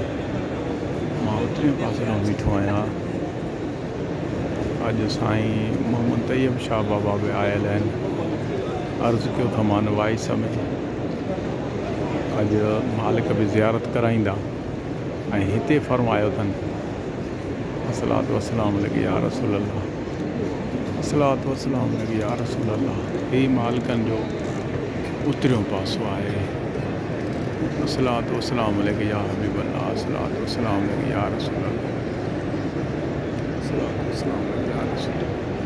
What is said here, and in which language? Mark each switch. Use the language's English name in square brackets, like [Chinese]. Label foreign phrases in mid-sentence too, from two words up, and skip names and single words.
[Sindhi] मां उतरे पासे ॾों बीठो आहियां। अॼु साईं मोहम्मद तैयब शाह बाबा बि आयल आहिनि। अर्ज़ु कयो त मां वाइस में अॼु मालिक बि ज़ियारत कराईंदा ऐं हिते फरमायो अथनि [Arabic] الصلاة والسلام عليك يا رسول الله، الصلاة والسلام عليك يا رسول الله. [Sindhi] ही मालिकनि जो उतरियों पासो आहे। [Arabic] الصلاة والسلام عليك يا حبيب الله، الصلاة والسلام عليك يا رسول الله، الصلاة والسلام عليك يا رسول الله.